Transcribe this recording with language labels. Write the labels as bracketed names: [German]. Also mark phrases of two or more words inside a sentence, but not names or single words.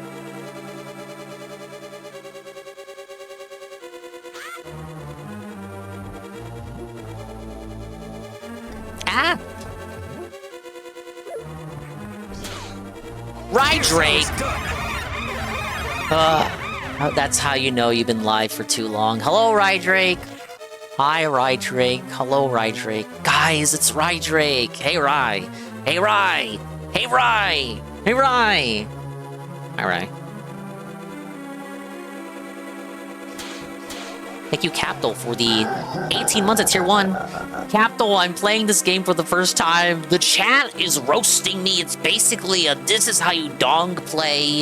[English] Ah! Rydrake! That's how you know you've been live for too long. Hello, Rydrake! Hi, Rydrake. Hello, Rydrake. Guys, it's Rydrake! Hey, Ry! Hey, Ry! Hey, Ry! Hey, Ry! Alright. Thank you, Captal, for the 18 months at Tier 1. Captal, I'm playing this game for the first time. The chat is roasting me. It's basically a this is how you dong play.